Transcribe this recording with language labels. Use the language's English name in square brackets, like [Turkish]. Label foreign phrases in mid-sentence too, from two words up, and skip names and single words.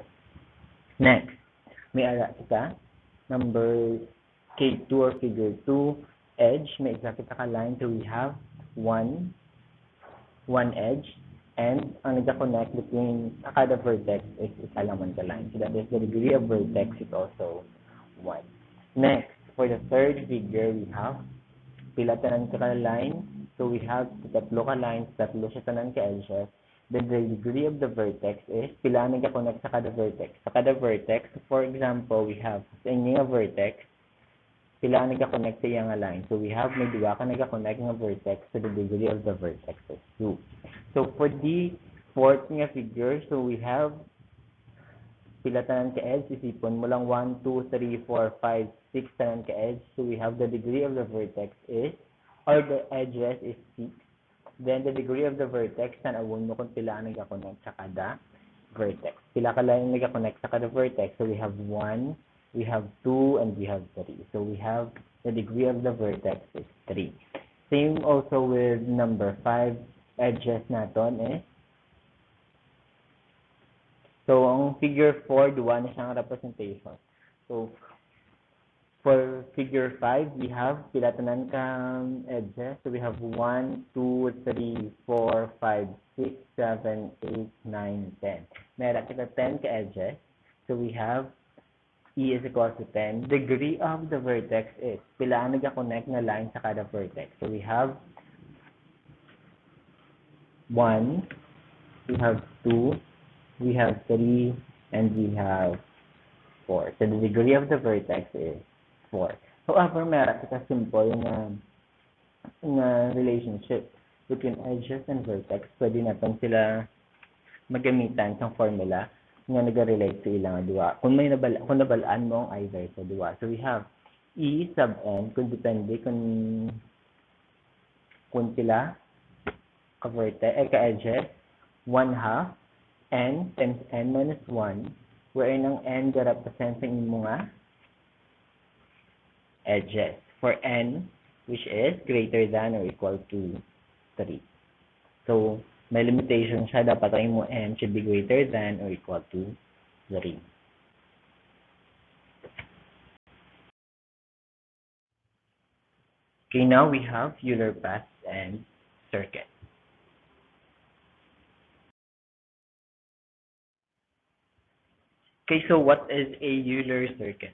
[English] Next, [Hiligaynon] may ara kita, [English] number K2 or figure 2, edge, [Hiligaynon] may isa kita ka line, [English] so we have one edge, and [Hiligaynon] ang nagka-connect between kada vertex is isa lamang ka line. [English] So that is the degree of vertex is also 1. Next, for the third figure, we have [Hiligaynon] pila tanan ka [English] line. So we have [Hiligaynon] tatlo ka lines, tatlo siya tanan ka edges. [English] Then the degree of the vertex is [Hiligaynon] pila nagka-connect sa kada vertex. [English] Sa kada vertex, for example, we have sa inyo vertex, pila nagka-connect sa iyang line. So we have [Hiligaynon] may duwa ka nagka-connect nga [English] vertex, so the degree of the vertex is 2. So for the fourth nga figure, so we have [Hiligaynon] pila tanan ka edge, isipon mo lang 1, 2, 3, 4, 5, 6 tanan ka [English] edge. So we have the degree of the vertex is, or the edges is 6. Then the degree of the vertex, [Hiligaynon] tanawon mo kung pila nagka-connect sa kada vertex. Pila ka lang nagka-connect sa kada vertex. [English] So we have 1, we have 2, and we have 3. So we have the degree of the vertex is 3. Same also with number 5, edges naton is. So, [Hiligaynon] ang figure 4, duwa na siyang representation. [English] So, for figure 5, we have [Hiligaynon] pila tanan ka [English] edges. So, we have 1, 2, 3, 4, 5, 6, 7, 8, 9, 10. [Hiligaynon] Meron kita 10 ka [English] edges. So, we have E is equal to 10. Degree of the vertex is [Hiligaynon] pila ang nagka-connect na line sa kada vertex. [English] So, we have 1, we have 2, we have 3, and we have 4. So, the degree of the vertex is 4. However, [Hiligaynon] meron kita simple na [English] relationship between edges and vertex. [Hiligaynon] Pwede natin sila magamitan sa formula nga nag-relate sa ilang duwa. Kung nabalaan mo ang either sa duwa. [English] So, we have E sub n, [Hiligaynon] kung depende kung sila ka-vertex, [English] ka-edges, 1/2, n times n minus 1 wherein ang n represents [Hiligaynon] ang imo nga [English] edges. For n, which is greater than or equal to 3. So, [Hiligaynon] may limitation siya. Dapat ang imo [English] n should be greater than or equal to 3. Okay, now we have Euler path and circuit. Okay, so what is a Euler circuit?